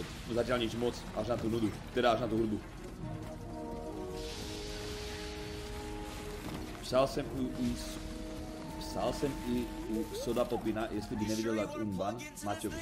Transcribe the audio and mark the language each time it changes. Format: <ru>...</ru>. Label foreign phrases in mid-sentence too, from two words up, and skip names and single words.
<sk>No zatiaľ nič moc, až na tú nudu, teda až na tú hudbu.</sk> <cs>Psal jsem i u Soda Popina, jestli by neviděl dát unban Maťovi.</cs>